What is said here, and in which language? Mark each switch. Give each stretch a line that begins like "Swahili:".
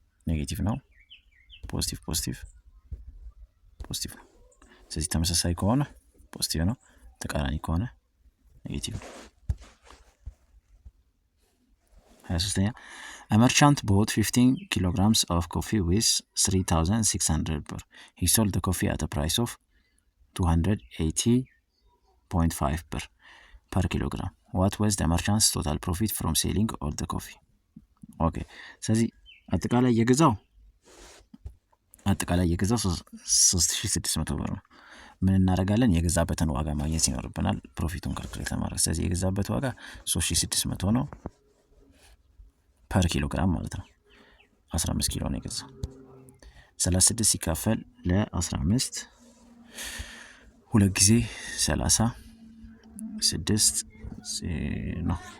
Amharic: ኔጌቲቭ ነው ፖዚቲቭ ፖዚቲቭ ስለዚህ ተመሳሳይ ከሆነ ፖዚቲቭ ነው ተቃራኒ ከሆነ ኔጌቲቭ ነው 23
English: A merchant bought 15 kilograms of coffee with 3,600 per. He sold the coffee at a price of 280.5 per kilogram. What was the merchant's total profit from selling all the coffee? Okay.
Amharic: ስለዚህ አጠቃላይ የገዛው አጠቃላይ የገዛው 3600 ብር ነው። ምን እናደርጋለን? የገዛበትን ዋጋ ማግኘት ይኖርብናል ፕሮፊቱን ካልኩሌት ለማድረግ። ስለዚህ የገዛበት ዋጋ 3600 ነው ፐር ኪሎ ግራም ማለት ነው። 15 ኪሎ ነው የገዛው። 36 ሲካፈል ለ15 ሁለት ጊዜ 30 6 ነው።